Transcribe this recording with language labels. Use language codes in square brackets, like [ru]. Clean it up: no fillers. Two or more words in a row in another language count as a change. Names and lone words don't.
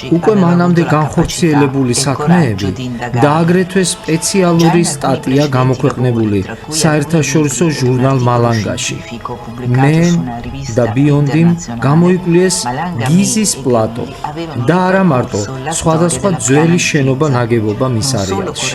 [ka] უკვე [it] aveva [ka] მანამდე [it] avuto la [ka] განხორციელებული [it] capacità e il [ka] საქმეები [it] coraggio di indagare. [ka] და აგრეთვე სპეციალური სტატია გამოქვეყნებული საერთაშორისო ჟურნალ მალანგაში. მენ და ბიონდიმ გამოიკვლიეს გიზის პლატო და არა მარტო სხვადასხვა ძველი შენობა ნაგებობა მის არეალში.